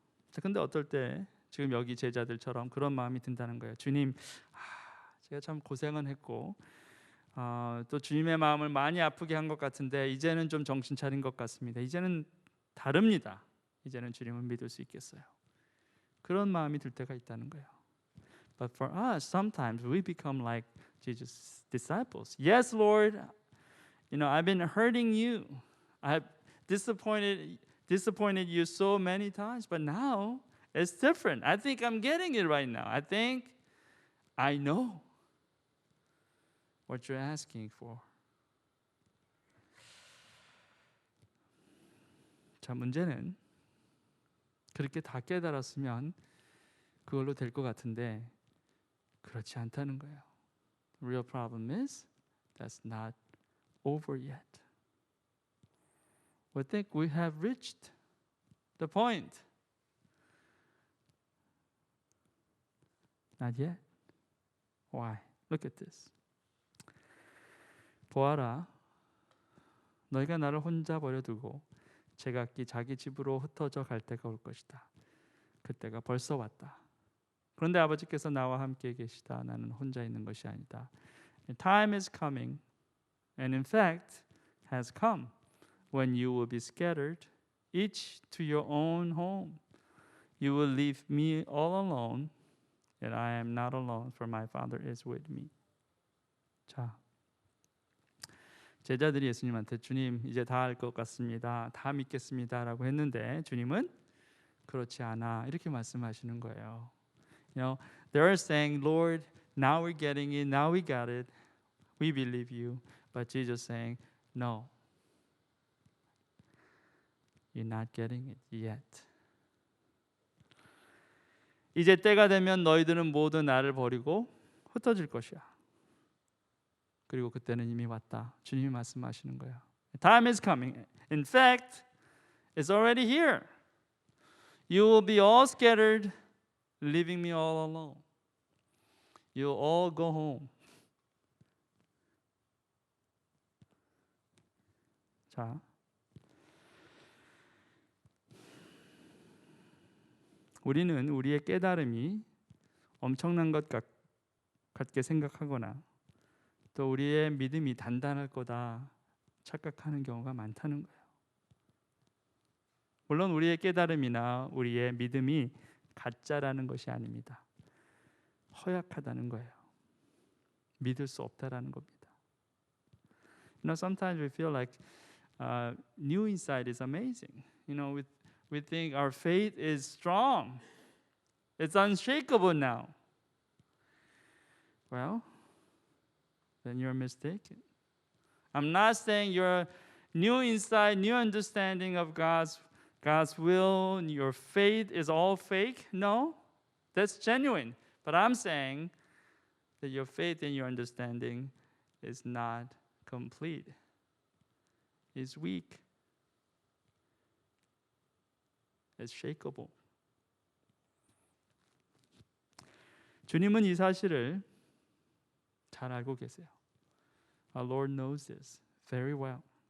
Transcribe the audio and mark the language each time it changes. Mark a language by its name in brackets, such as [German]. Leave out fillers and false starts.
[Korean] 자, 근데 어떨 때 지금 여기 제자들처럼 그런 마음이 든다는 거예요. 주님, 제가 참 고생은 했고 또 주님의 마음을 많이 아프게 한 것 같은데 이제는 좀 정신 차린 것 같습니다. 이제는 다릅니다. 이제는 주님을 믿을 수 있겠어요. 그런 마음이 들 때가 있다는 거예요. [English] But for us, sometimes we become like Jesus' disciples. Yes, Lord, I've been hurting you. I've disappointed you so many times, but now it's different. I think I'm getting it right now. I think I know what you're asking for. [Korean] 자, 문제는 그렇게 다 깨달았으면 그걸로 될 것 같은데 그렇지 않다는 거예요. [English] The real problem is that's not over yet. We think we have reached the point. Not yet. Why? Look at this. [Korean] 보아라, 너희가 나를 혼자 버려두고 제각기 자기 집으로 흩어져 갈 때가 올 것이다. 그때가 벌써 왔다. 그런데 아버지께서 나와 함께 계시다. 나는 혼자 있는 것이 아니다. [English] Time is coming, and in fact has come, when you will be scattered, each to your own home. You will leave me all alone, and I am not alone, for my Father is with me. [Korean] 자, 제자들이 예수님한테 주님 이제 다 알 것 같습니다. 다 믿겠습니다라고 했는데 주님은 그렇지 않아 이렇게 말씀하시는 거예요. [English] They're saying, Lord, now we're getting it. Now we got it. We believe you. But Jesus saying, no. You're not getting it yet. [Korean] 이제 때가 되면 너희들은 모두 나를 버리고 흩어질 것이야. 그리고 그때는 이미 왔다. 주님이 말씀하시는 거예요. [English] Time is coming. In fact, it's already here. You will be all scattered, leaving me all alone. You'll all go home. [Korean] 자, 우리는 우리의 깨달음이 엄청난 것 같게 생각하거나 또 우리의 믿음이 단단할 거다 착각하는 경우가 많다는 거예요. 물론 우리의 깨달음이나 우리의 믿음이 가짜라는 것이 아닙니다. 허약하다는 거예요. 믿을 수 없다라는 겁니다. [English] Sometimes we feel like new insight is amazing. We think our faith is strong. It's unshakable now. Well, then you're mistaken. I'm not saying your new insight, new understanding of God's will, your faith is all fake. No, that's genuine. But I'm saying that your faith and your understanding is not complete. It's weak. It's shakeable. [Korean] 주님은 이 사실을 잘 알고 계세요. [English] Our Lord knows this very well.